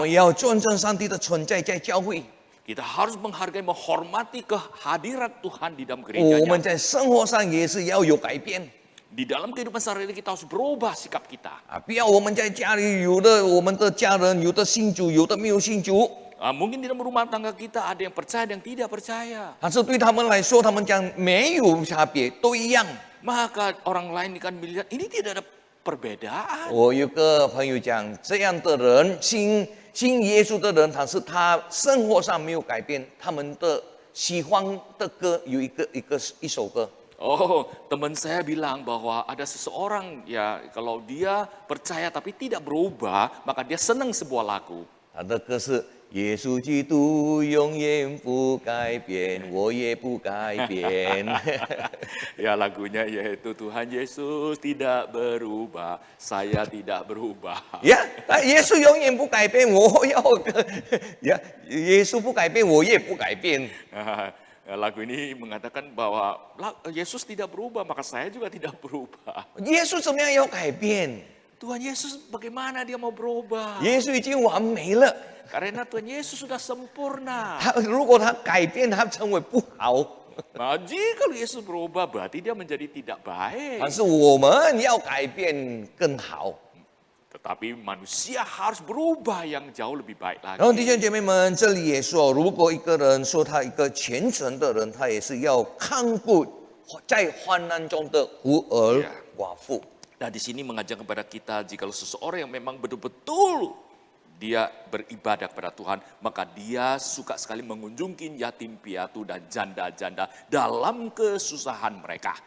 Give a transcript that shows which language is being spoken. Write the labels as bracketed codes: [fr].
[zh] 们要尊重上帝的存在在教会。 [id] Kita harus menghargai, menghormati kehadiran Tuhan di dalam [zh] 我们 [id] gerejanya. [zh] 在生活上也是要有改变 [id] Di dalam kehidupan sehari-hari kita harus berubah sikap kita. 啊！ [zh] 不要我们在家里有的我们的家人有的信主，有的没有信主， [id] Mungkin di dalam rumah tangga kita ada yang percaya, ada yang tidak percaya. [zh] 但是对他们来说，他们讲没有差别，都一样。 [id] Maka orang lain kan melihat ini tidak ada perbedaan. [zh] 我有个朋友讲，这样的人信耶稣的人，但是他生活上没有改变，他们的喜欢的歌有一首歌， [id] Teman saya bilang bahwa ada seseorang ya kalau dia percaya tapi tidak berubah, maka dia senang sebuah lagu. [zh] 他的歌是耶稣基督永远不改变，我也不改变。 [id] Ya lagunya yaitu Tuhan Yesus tidak berubah, saya tidak berubah. [zh] 呀，耶稣永远不改变，我要呀，耶稣不改变，我也不改变。 [id] Lagu ini mengatakan bahwa Yesus tidak berubah, maka saya juga tidak berubah. [zh] 耶稣怎么样要改变？ [id] Tuhan Yesus bagaimana dia mau berubah? [zh] 耶稣已经完美了， [id] Karena Tuhan Yesus sudah sempurna. [zh] 如果他改变，他成为不好， [id] Nah, jika Yesus berubah berarti dia menjadi tidak baik. [zh] 但是我们要改变更好。 [id] Tetapi manusia harus berubah yang jauh lebih baik [zh] 然后弟 [id] lagi. [zh] 兄姐妹们，这里也说，如果一个人说他一个虔诚的人，他也是要看顾在患难中的孤儿 [id] Ya. [zh] 寡妇。 [id] Nah, di sini mengajak kepada kita, jika seseorang yang memang betul-betul dia beribadah kepada Tuhan, maka dia suka sekali mengunjungi yatim piatu dan janda-janda dalam kesusahan mereka.